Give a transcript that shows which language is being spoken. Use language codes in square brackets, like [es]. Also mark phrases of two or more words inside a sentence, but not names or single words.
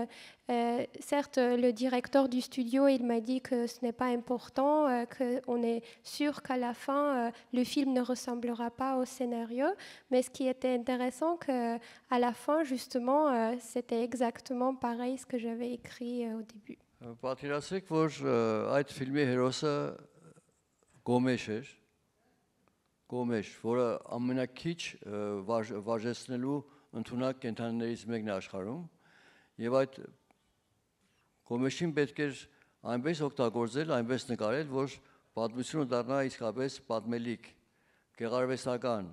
[fr] Certes, le directeur du studio, il m'a dit que ce n'est pas important, qu'on est sûr qu'à la fin, le film ne ressemblera pas au scénario. Mais ce qui était intéressant, qu'à la fin, justement, c'était exactement pareil ce que j'avais écrit au début. [hy] Պատկերացրեք, որ այդ ֆիլմի հերոսը Գոմեշ էր, որը ամենակիչ վարժեցնելու ընդունակ կենդանիներից մեկն է աշխարհում, եւ այդ Գոմեշին պետք էր այնպես օգտագործել, այնպես նկարել, որ պատմությունը դառնա իսկապես պատմելիք, գեղարվեստական,